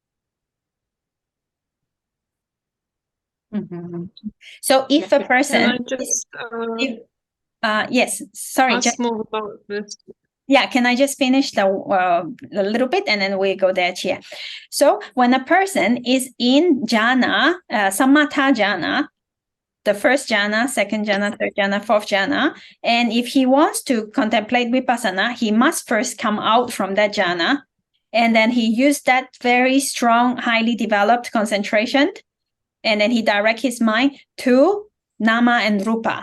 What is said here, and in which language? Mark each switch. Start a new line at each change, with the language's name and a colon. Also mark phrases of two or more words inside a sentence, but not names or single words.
English: Mm-hmm. So if a person yes, sorry. Ask more about this. Yeah, can I just finish a little bit and then we go there, Chia? So when a person is in jhana,
Pali: samatha jhana,
English: the first jhana, second jhana, third jhana, fourth jhana, and if he wants to contemplate vipassana, he must first come out from that jhana And then he used that very strong, highly developed concentration. And then he direct his mind to nama and rupa.